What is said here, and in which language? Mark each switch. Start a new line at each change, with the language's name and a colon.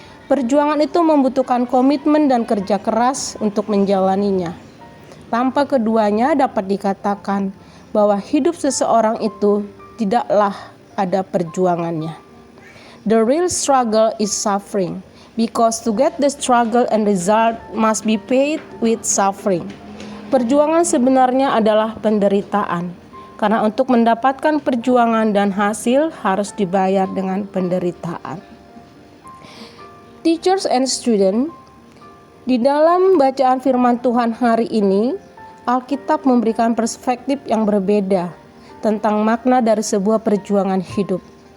Indonesian: Perjuangan itu membutuhkan komitmen dan kerja keras untuk menjalaninya. Tanpa keduanya dapat dikatakan bahwa hidup seseorang itu tidaklah ada perjuangannya.
English: The real struggle is suffering, because to get the struggle and result must be paid with suffering.
Indonesian: Perjuangan sebenarnya adalah penderitaan, karena untuk mendapatkan perjuangan dan hasil harus dibayar dengan penderitaan.
English: Teachers and students,
Indonesian: di dalam bacaan firman Tuhan hari ini, Alkitab memberikan perspektif yang berbeda tentang makna dari sebuah perjuangan hidup.